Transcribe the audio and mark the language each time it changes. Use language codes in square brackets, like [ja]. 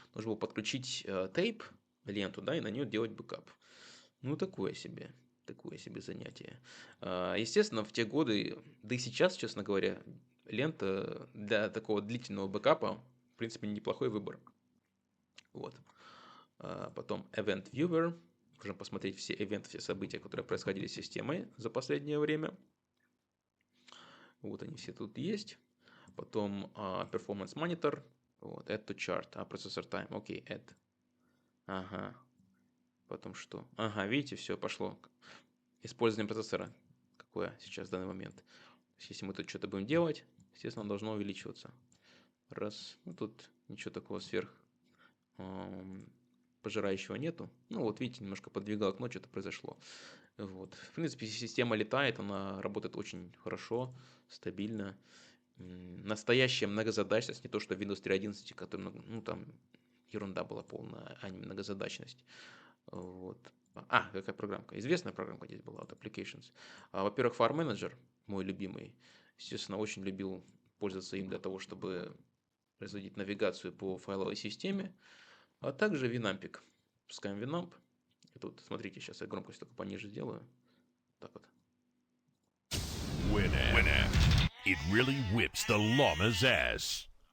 [ru] Нужно было подключить тейп, ленту, да, и на нее делать бэкап. Ну, такое себе занятие. Естественно, в те годы, да и сейчас, честно говоря, лента для такого длительного бэкапа, в принципе, неплохой выбор. Вот. Потом Event Viewer. Можем посмотреть все ивенты, все события, которые происходили с системой за последнее время. Вот они все тут есть. Потом Performance Monitor. Вот, Add to Chart. Processor Time. Окей, Add. Ага. Потом что? Ага, видите, все пошло. Использование процессора. Какое сейчас в данный момент. Если мы тут что-то будем делать, естественно, оно должно увеличиваться. Раз. Ну, тут ничего такого сверх пожирающего нету. Ну, вот видите, немножко подвигал окно, что-то произошло. Вот. В принципе, система летает, она работает очень хорошо, стабильно. Настоящая многозадачность, не то что Windows 3.11, который, ну, там ерунда была полная, а не многозадачность. Вот. Какая программка? Известная программка здесь была, вот Applications. Во-первых, File Manager, мой любимый. Естественно, очень любил пользоваться им для того, чтобы производить навигацию по файловой системе. А также Winamp. Пускаем Winamp. И тут, смотрите, сейчас я громкость только пониже сделаю. Так вот. Winamp. [en] It really whips the llama's ass.